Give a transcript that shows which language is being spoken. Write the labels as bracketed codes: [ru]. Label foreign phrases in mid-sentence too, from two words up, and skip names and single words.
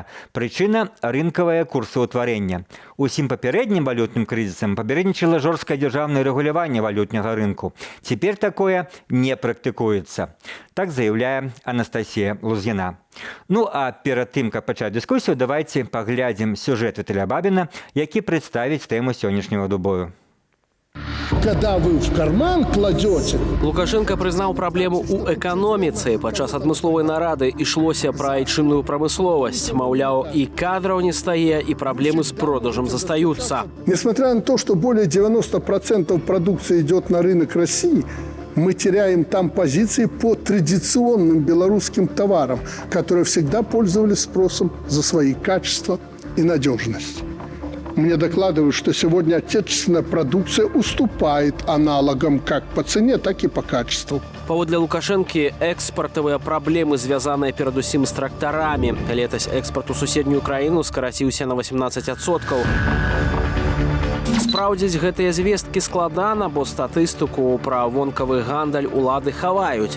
[be] Прычына – рынкавае курсаўтварэнне. Усім папярэднім валютным крызісам папярэднічала жорсткае дзяржаўнае рэгуляванне валютнага рынку. Цяпер такое не практыкуецца. Так заяўляе Анастасія Лузгіна. Ну а перад тым, каб пачаць дыскусію, давайце паглядзім сюжэт Віталя Бабіна, які прадставіць тэму сённяшняга двубою. [ru] Когда вы в карман кладете... [be] Лукашенко прызнаў праблему ў эканоміцы. Падчас адмысловай нарады ішлося пра айчынную прамысловасць. Маўляў, і кадраў не стае, і праблемы з продажам застаюцца. [ru] Несмотря на то, что более 90% продукции идет на рынок России, мы теряем там позиции по традиционным белорусским товарам, которые всегда пользовались спросом за свои качества и надежность. Мне докладывают, что сегодня отечественная продукция уступает аналогам как по цене, так и по качеству. [be] Паводле Лукашэнкі экспартавыя праблемы, звязаныя перадусім з трактарамі. Летась экспарт у суседнюю краіну скараціўся на 18%. Спраўдзіць гэтыя звесткі складана, бо статыстыку пра вонкавы гандаль улады хаваюць.